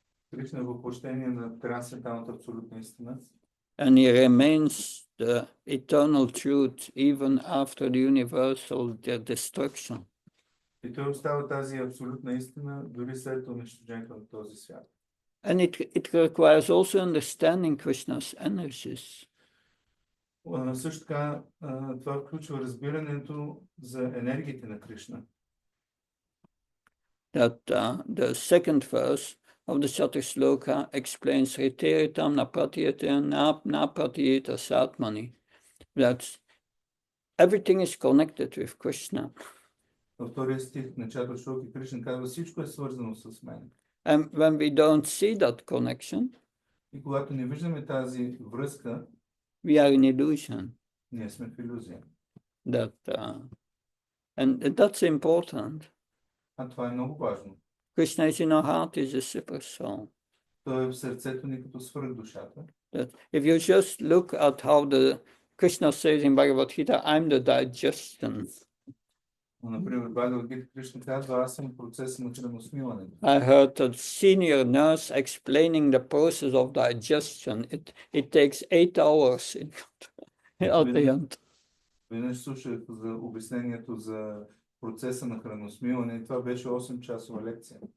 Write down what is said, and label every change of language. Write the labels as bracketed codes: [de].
[bg] Кришна е въплъщение на трансценденталната абсолютна истина. [en] And he remains the eternal truth even after the universal destruction. [bg] И той остава тази абсолютна истина дори след унищожението на този свят. [en] And it requires also understanding Krishna's energies. [bg] Също така, това включва разбирането за енергиите на Кришна. [en] That the second verse of the Chatur Shloka explains [sa] Riteritam Napratyeta Satmani, [en] that everything is connected with Krishna. [bg] Във втория стих на Чатур Шлоки Кришна казва, всичко е свързано с мен. [en] And when we don't see that connection, [bg] И когато не виждаме тази връзка, [en] we are in illusion. [bg] ние сме в илюзия. [en] And that's important. [bg] А това е много важно. [en] Krishna is in our heart, is a super soul. [bg] Той е в сърцето ни като свръхдушата. [en] That if you just look at how the Krishna says in Bhagavad Gita, I'm the digestion. [bg] Например, Бхагавад Гита Кришна казва, аз съм процес на храносмилането. [en] I heard a senior nurse explaining the process of digestion. It takes 8 hours at the end. [bg] Веднъж слушах за обяснението за процеса на храносмилане и това беше 8-часова лекция.